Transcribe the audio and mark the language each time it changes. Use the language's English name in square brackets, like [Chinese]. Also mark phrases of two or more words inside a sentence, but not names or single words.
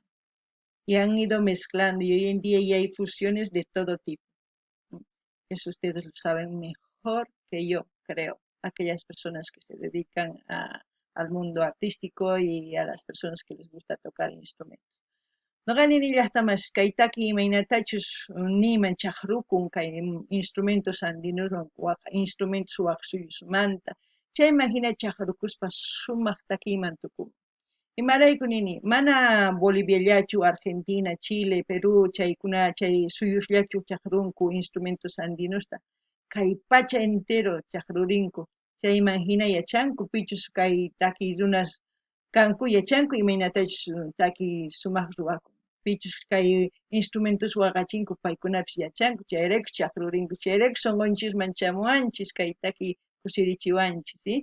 [Spanish] Y han ido mezclando y hoy en día ya hay fusiones de todo tipo. Eso ustedes lo saben mejor que yo, creo. Aquellas personas que se dedican al mundo artístico y a las personas que les gusta tocar instrumentos. [Quechua] Noqa nini llaqtamas kay taki imaynatachus niman chaqrukun kay [Spanish] instrumentos andinuwan [Quechua] waqa instrumentos waq suyusmanta chayman hina chaqrukuspa sumaq takiman tukun. Imarayku nini mana Boliviallachu, Argentina, Chile, Perú chaykuna chay suyullachu chaqrunku [Spanish] instrumentos andinusta [Quechua] kay pacha entero chaqrurinku chayman hina yachanku pichus kay taki runas kanku yachanku imaynatachus taki sumaq ruwakun pichus kay instrumentos waqachinku paykunapish yachanku chayrayku chaqrurinku chayrayku sunqunchikman chamuwanchis kay taki kusirichiwanchis ¿sí?